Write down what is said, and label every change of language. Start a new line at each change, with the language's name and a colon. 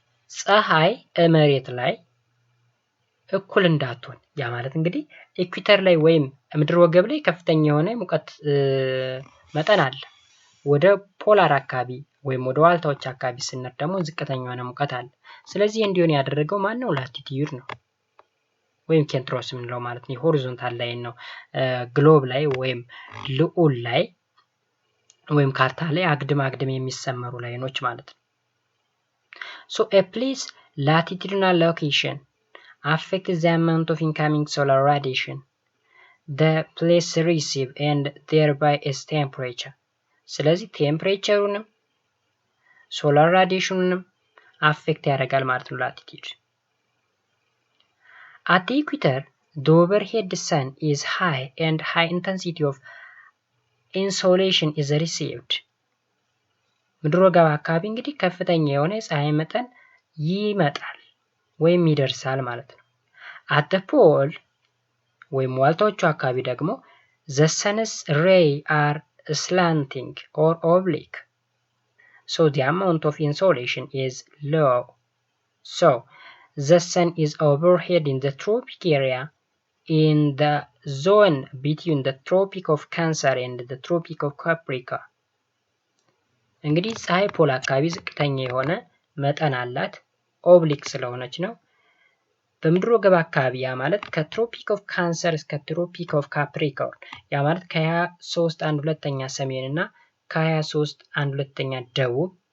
Amharic: ፀሐይ መሬት ላይ እኩል እንዳትሆን፣ ያ ማለት እንግዲህ ኢኩዌተር ላይ ወይም ምድር ወገብ ላይ ከፍተኛ የሆነ ሙቀት መጠን አለ። ወደ ፖላር አካባቢ ወይም ወደ ዋልታዎች አካባቢ ስንር ደግሞ ዝቅተኛ የሆነ ሙቀት አለ። ስለዚህ እንዲሆን ያደረገው ማን ነው? ላቲቲዩድ ነው ወይም ኬንትሮስ የምንለው ማለት ነው። ሆሪዞንታል ላይ ነው ግሎብ ላይ ወይም ልዑል ላይ ወይም ካርታ ላይ አግድም የሚሰመሩ ላይኖች ማለት ነው።
English: So a place latitudinal location affects the amount of incoming solar radiation, the place receive and thereby its temperature.
Amharic: ስለዚህ ቴምፕሬቸሩንም ሶላር ራዲዬሽኑንም አፌክት ያደርጋል ማለት ነው ላቲቲዩድ።
English: At the equator, the overhead sun is high and high intensity of insolation is received.
Amharic: ምድር ወገብ አካባቢ እንግዲህ ከፍተኛ የሆነ የፀሐይ መጠን ይመጣል ወይም ይደርሳል ማለት ነው።
English: At the pole
Amharic: ወይም ዋልታዎቹ አካባቢ ደግሞ
English: the sun's rays are slanting or oblique, so the amount of insolation is low. So the sun is overhead in the tropic area in the zone between the Tropic of Cancer and the Tropic of Capricorn.
Amharic: እንግዲህ ፀሐይ ፖል አካባቢ ዝቅተኛ የሆነ መጠን አላት ኦብሊክ ስለሆነች ነው። በምድር ወገብ አካባቢ ያ ማለት ከትሮፒክ ኦፍ ካንሰር እስከ ትሮፒክ ኦፍ ካፕሪኮርን ያ ማለት ከ23 1/2 ሰሜን እና ከ23 1/2 ደቡብ